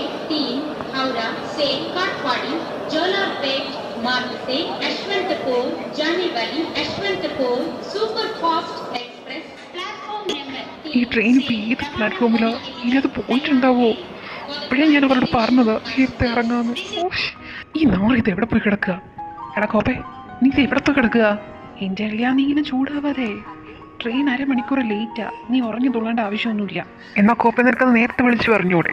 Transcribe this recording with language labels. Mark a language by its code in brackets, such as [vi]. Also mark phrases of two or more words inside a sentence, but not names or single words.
[hi] 16 Howrah से काठवाड़ी जोलारपेट मार्ग से यशवंतपुर जाने वाली यशवंतपुर सुपर फास्ट एक्सप्रेस [en] platform number [hi] 3 [ml] ഈ ട്രെയിൻ ഇപ്പോൾ ഏത് പ്ലാറ്റ്ഫോമിലാണ് ഇനി അത് പോയിട്ടുണ്ടാവോ? ഇപ്പോഴേ ഞാൻ അവരോട് പറഞ്ഞത് നേരത്തെ ഇറങ്ങാമെന്ന്. ഈ നാളെ ഇത് എവിടെ പോയി കിടക്കുക? എടാ കോപ്പേ, നീ ഇത് എവിടെ പോയി കിടക്കുക? എൻ്റെ അളിയാ, നീ ഇങ്ങനെ ചൂടാവാതെ. ട്രെയിൻ അരമണിക്കൂർ ലേറ്റാ. നീ ഉറങ്ങി തുള്ളേണ്ട ആവശ്യമൊന്നുമില്ല. എന്നാൽ കോപ്പേ നിനക്കത് നേരത്തെ വിളിച്ച് പറഞ്ഞൂടെ?